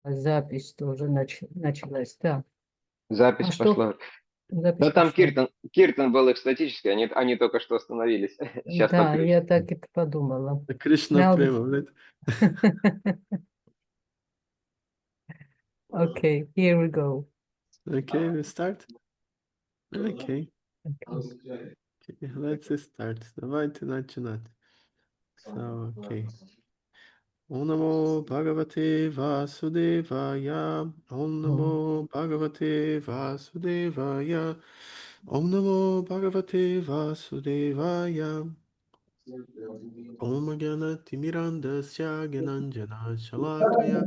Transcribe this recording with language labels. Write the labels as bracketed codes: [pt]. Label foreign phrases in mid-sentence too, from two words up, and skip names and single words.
[ru] Запись тоже началась, да. Запись пошла. Запись Но там пошла. Киртан был экстатический, они только что остановились. Сейчас Да, подключим. я так и подумала. [en] Krishna Now- Prema, right? Okay, here we go. Okay, we start. Okay, Okay. let's start. [ru] Давайте начинать. [en] So, okay. [sa] ॐ नमो भगवते वासुदेवाय. ॐ नमो भगवते वासुदेवाय. ॐ नमो भगवते वासुदेवाय. ॐ ज्ञान तिमिरान्धस्य ज्ञानाञ्जन शलाकया.